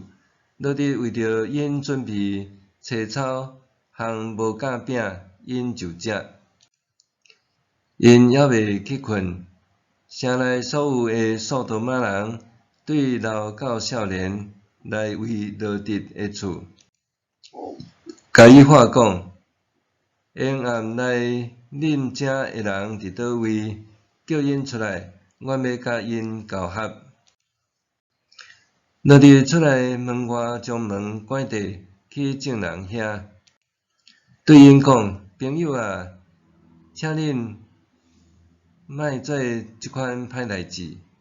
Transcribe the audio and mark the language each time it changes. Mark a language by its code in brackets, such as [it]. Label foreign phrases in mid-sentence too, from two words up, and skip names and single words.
[nan] 罗得为着因准备青草，烘无夹饼，因就食。因还未去困，城内所有的索多玛人对老到少年来围罗得的厝，甲伊话讲：昏暗内恁遮的人伫倒位？叫因出来，我要甲因交合。罗得出来门外，将门关闭，去众人遐，对因讲：朋友啊，请恁莫做即款歹代志。